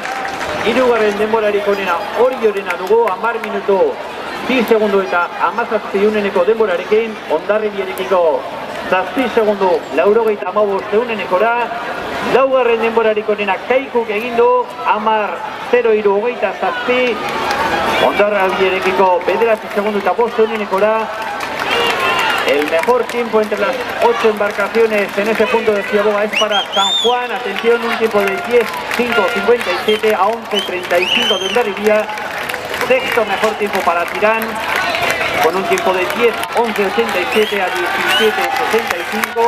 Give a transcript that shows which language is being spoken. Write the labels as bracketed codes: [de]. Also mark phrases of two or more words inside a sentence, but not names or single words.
[eu] hirugarren denborarik onena Oriorena dugu, 10 minutu 2 segundo eta 17 denborarekin, Hondarribiarekiko 7 segundo 95 laugarren denborarik onena Kaikuk egin du, [es] 10:03 [eu] Hondarribiarekiko 9 segundo eta 5 [es] El mejor tiempo entre las 8 embarcaciones en ese punto de Ciaboga es para San Juan. Atención, un tiempo de 10:5:57 a 11:35 de Hondarribia. Sexto mejor tiempo para Tirán, con un tiempo de 10:11:87 a 17:65.